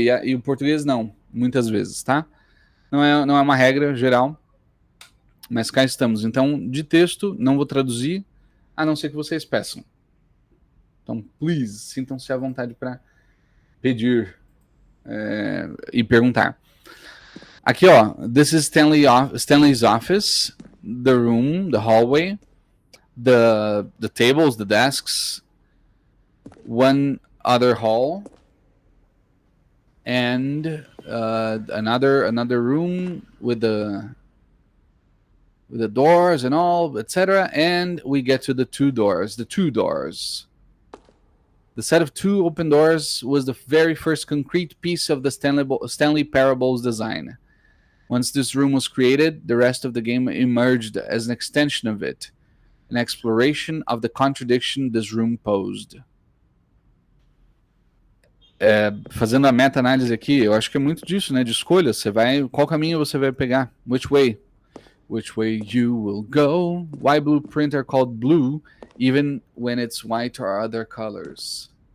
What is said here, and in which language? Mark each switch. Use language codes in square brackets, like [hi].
[pt] E o português não, muitas vezes, tá? Não é uma regra geral, mas cá estamos. Então, de texto, não vou traduzir, a não ser que vocês peçam. Então, please, sintam-se à vontade para pedir e perguntar. Aqui, ó, [en] this is Stanley's office, the room, the hallway, the tables, the desks, one other hall, and another room with the doors and all, etc. And we get to the two doors. The set of two open doors was the very first concrete piece of the Stanley Parable's design. Once this room was created, the rest of the game emerged as an extension of it, an exploration of the contradiction this room posed. [pt] fazendo a meta-análise aqui, eu acho que é muito disso, né? De escolha. Você vai, qual caminho você vai pegar? [en] Which way? Which way you will go? Why blueprint are called blue, even when it's white or other colors?